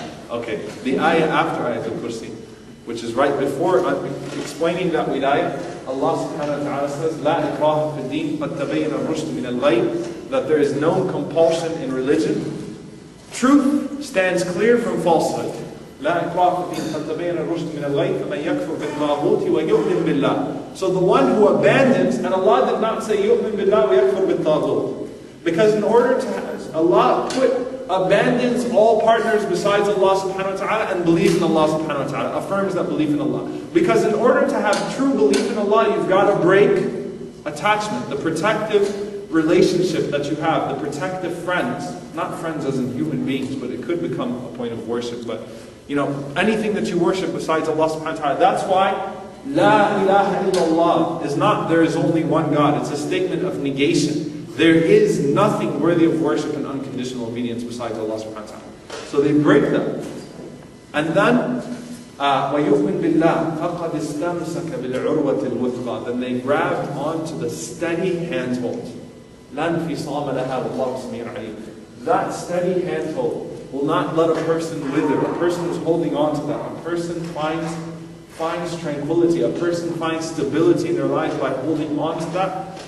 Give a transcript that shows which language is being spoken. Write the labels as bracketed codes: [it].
[en] Okay, the ayah after Ayat al-Kursi, which is right before explaining that wilayah, Allah subhanahu wa ta'ala says, [ar] لا إكراه في الدين قد تبين الرشد من الغي, [en] that there is no compulsion in religion. Truth stands clear from falsehood. [ar] لا إكراه في الدين قد تبين الرشد من الغي فمن يكفر بالطاغوت ويؤمن بالله. [en] So the one who abandons, and Allah did not say [ar] يؤمن بالله ويكفر بالطاغوت, [en] because in order to, Allah abandons all partners besides Allah subhanahu wa ta'ala and believes in Allah subhanahu wa ta'ala, affirms that belief in Allah. Because in order to have true belief in Allah, you've got to break attachment, the protective relationship that you have, the protective friends. Not friends as in human beings, but it could become a point of worship. But, you know, anything that you worship besides Allah subhanahu wa ta'ala. That's why La ilaha illallah is not there is only one God. It's a statement of negation. There is nothing worthy of worship and unconditional obedience besides Allah subhanahu wa ta'ala. So they break them. And then, [ar] وَيُؤْمِن بِاللَّهِ فَقَدْ اسْتَمْسَكَ بِالْعُرْوَةِ الْوُثْقَى. [en] Then they grabbed onto the steady handhold. [ar] لَا انْفِصَامَ لَهَا وَاللَّهُ سَمِيعٌ عَلِيمٌ. [en] That steady handhold will not let a person wither. A person is holding on to that. A person finds tranquility. A person finds stability in their life by holding on to that.